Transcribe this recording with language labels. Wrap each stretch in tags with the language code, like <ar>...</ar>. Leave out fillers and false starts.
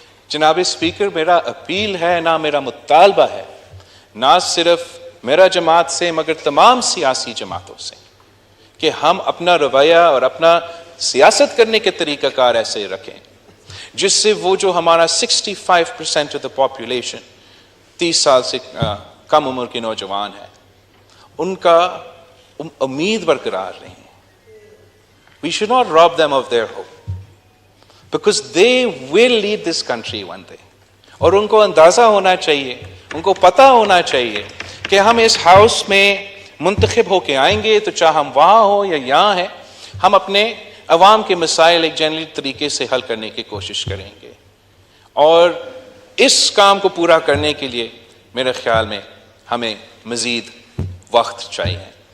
<ur>جناب اسپیکر, میرا اپیل ہے, نہ میرا مطالبہ ہے, نہ صرف میرا جماعت سے مگر تمام سیاسی جماعتوں سے, کہ ہم اپنا رویہ اور اپنا سیاست کرنے کے طریقہ کار ایسے رکھیں جس سے وہ جو ہمارا 65%</ur> <en>of the population</en> <ur>30 سال سے کم عمر کے نوجوان ہیں, ان کا امید برقرار رہے.</ur> <en>We should not rob them of their hope because they will lead this country one day.</en> <ur>اور ان کو اندازہ ہونا چاہیے, ان کو پتہ ہونا چاہیے کہ ہم اس ہاؤس میں منتخب ہو کے آئیں گے تو چاہے ہم وہاں ہو یا یہاں ہیں, ہم اپنے عوام کے مسائل ایک جنرل طریقے سے حل کرنے کی کوشش کریں گے. اور اس کام کو پورا کرنے کے لیے میرے خیال میں ہمیں مزید وقت چاہیے.</ur>